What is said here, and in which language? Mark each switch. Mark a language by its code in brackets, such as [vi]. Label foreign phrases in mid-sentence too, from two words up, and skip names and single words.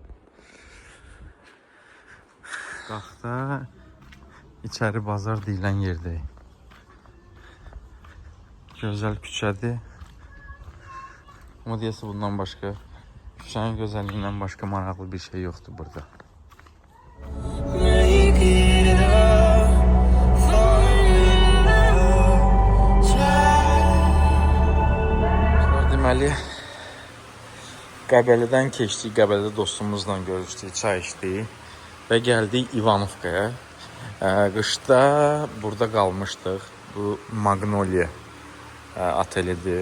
[az] Qaxda içəri bazar deyilən yerdəyik. Gözəl küçədir. Amma deyəsə bundan başqa, küçənin gözəlliyindən başqa maraqlı bir şey yoxdur burada. [en] Make it up for love. [az] Deməli, Qəbələdən keçdik, Qəbələdə dostumuzla görüşdük, çay içdik və gəldik İvanovkaya. Qışda burada qalmışdıq. Bu Magnolia atelidir.